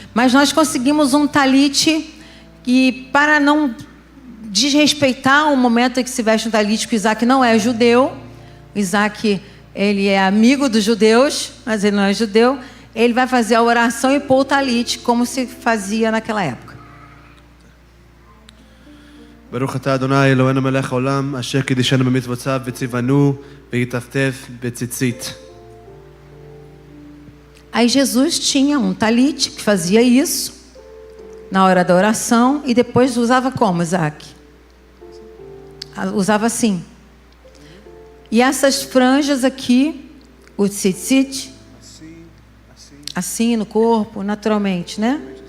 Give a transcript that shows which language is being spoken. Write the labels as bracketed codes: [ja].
[pt] Mas nós conseguimos um talite e, para não desrespeitar o momento em que se veste um talite, porque Isaac não é judeu, Isaac, ele é amigo dos judeus, mas ele não é judeu, ele vai fazer a oração e pôr o talite, como se fazia naquela época. [he] ברוך אתה אדוני אלוהינו מלך העולם אשר קידשנו במצוותיו וציוונו והטפטף בציצית. [pt] Aí Jesus tinha um talite que fazia isso na hora da oração e depois usava como, Isaac? Usava assim. E essas franjas aqui, o tzitzit, assim no corpo, naturalmente, né?